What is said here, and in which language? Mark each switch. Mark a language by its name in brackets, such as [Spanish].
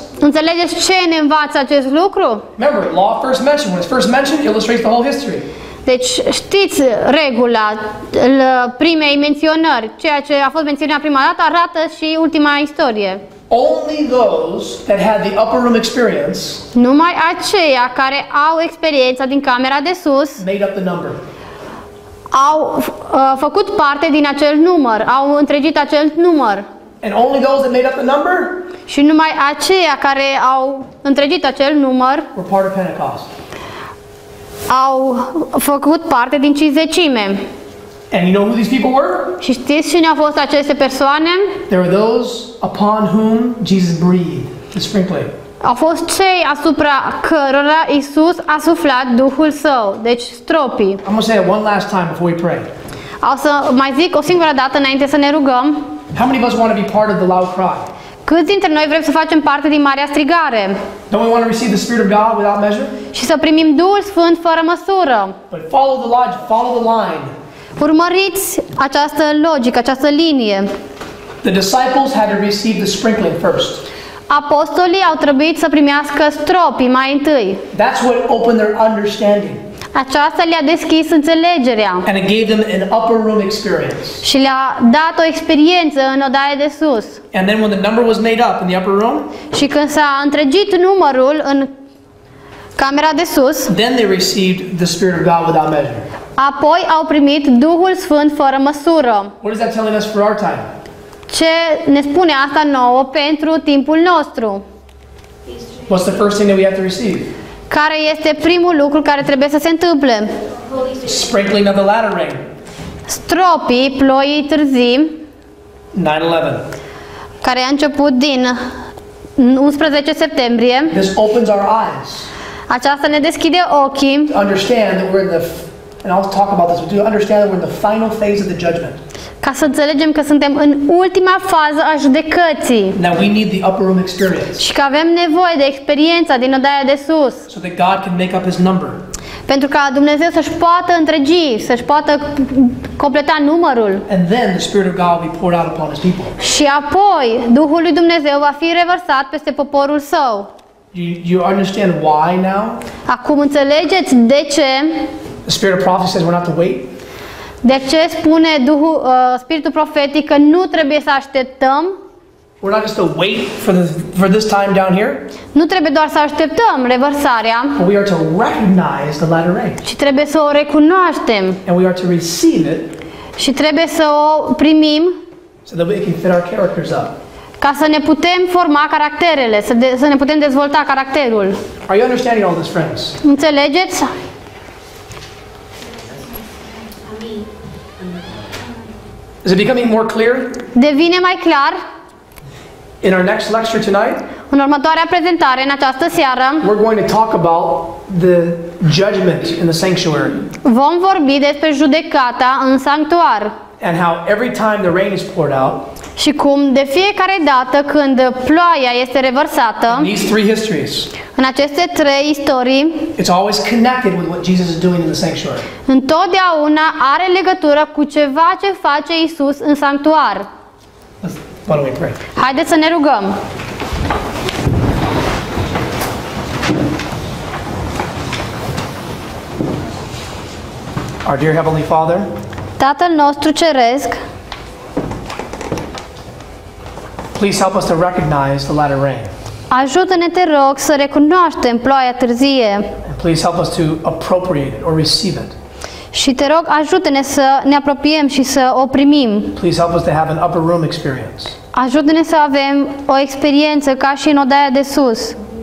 [Romanian] Înțelegeți ce ne învață acest lucru? [English] Remember, law first mentioned. When it's first mentioned, it illustrates the whole history. [Romanian] Deci știți regula primei menționări, ceea ce a fost menționat prima dată arată și ultima istorie. [English] Only those that had the upper room experience [Romanian] Numai aceia care au experiența din camera de sus [English] made up the number. [Romanian] au făcut parte din acel număr, au întregit acel număr. [English] And only those that made up the number [Romanian] Și numai aceia care au întregit acel număr [English] were part of Pentecost. [Romanian] au făcut parte din cinzecime. [English] And you know who these people were? [Romanian] Și știți cine au fost aceste persoane? [English] They were those upon whom Jesus breathed the sprinkling. [Romanian] Au fost cei asupra cărora Isus a suflat Duhul Său, deci stropii. [English] I'm going to say it one last time before we pray. [Romanian] O să mai zic o singură dată înainte să ne rugăm. [English] How many of us want to be part of the loud cry? [Romanian] Câți dintre noi vrem să facem parte din Marea Strigare [English] Don't we want to receive the Spirit of God without measure? [Romanian] și să primim Duhul Sfânt fără măsură? [English] But follow the logic, follow the line. [Romanian] Urmăriți această logică, această linie. [English] The disciples had to receive the sprinkling first. [Romanian] Apostolii au trebuit să primească stropii mai întâi. [English] That's what opened their understanding. [Romanian] Aceasta le-a deschis înțelegerea [English] And it gave them an upper room experience. [Romanian] și le-a dat o experiență în odaia de sus. [English] And then when the number was made up in the upper room, [Romanian] Și când s-a întregit numărul în camera de sus, [English] then they received the Spirit of God without measure. [Romanian] apoi au primit Duhul Sfânt fără măsură. [English] What is that telling us for our time? [Romanian] Ce ne spune asta nouă pentru timpul nostru? [English] What's the first thing that we have to receive? [Romanian] Care este primul lucru care trebuie să se întâmple? [English] Sprinkling of the latter rain. [Romanian] Stropii ploii târzii, [English] 9/11. [Romanian] care a început din 11 septembrie. [English] This opens our eyes [Romanian] Aceasta ne deschide ochii [English] to understand that we're in the, and I'll talk about this, but to understand that we're in the final phase of the judgment. [Romanian] ca să înțelegem că suntem în ultima fază a judecății [English] Now we need the upper room experience [Romanian] și că avem nevoie de experiența din odaia de sus, [English] so that God can make up His number. [Romanian] pentru ca Dumnezeu să-și poată întregi, să-și poată completa numărul. [English] And then the Spirit of God will be poured out upon His people. [Romanian] Și apoi Duhul lui Dumnezeu va fi revărsat peste poporul său. [English] You understand why now? [Romanian] Acum înțelegeți de ce? [English] The Spirit of prophecy says we're not to wait. [Romanian] De ce spune Spiritul profetic că nu trebuie să așteptăm? [English] We're not just to wait for this time down here, [Romanian] Nu trebuie doar să așteptăm revărsarea, [English] but we are to recognize the latter rain. [Romanian] ci trebuie să o recunoaștem [English] And we are to receive it [Romanian] și trebuie să o primim [English] so that we can fit our characters up. [Romanian] ca să ne putem forma caracterele, să ne putem dezvolta caracterul. [English] Are you understanding all this, friends? [Romanian] Înțelegeți? [English] Is it becoming more clear? [Romanian] Devine mai clar [English] In our next lecture tonight, [Romanian] în următoarea prezentare, în această seară, [English] we're going to talk about the judgment in the sanctuary [Romanian] vom vorbi despre judecata în sanctuar [English] and how every time the rain is poured out, [Romanian] și cum de fiecare dată când ploaia este revărsată, [English] these three histories, [Romanian] în aceste trei istorii, [English] it's always connected with what Jesus is doing in the sanctuary. [Romanian] întotdeauna are legătură cu ceva ce face Isus în sanctuar. [English] Why don't we pray? [Romanian] Haideți să ne rugăm. [English] Our dear Heavenly Father, [Romanian] Tatăl nostru ceresc, [English] please help us to recognize the latter rain. [Romanian] ajută-ne, te rog, să recunoaștem ploaia târzie [English] And please help us to appropriate it or receive it. [Romanian] și te rog, ajută-ne să ne apropiem și să o primim. [English] Please help us to have an upper room experience. [Romanian] Ajută-ne să avem o experiență ca și în odaia de sus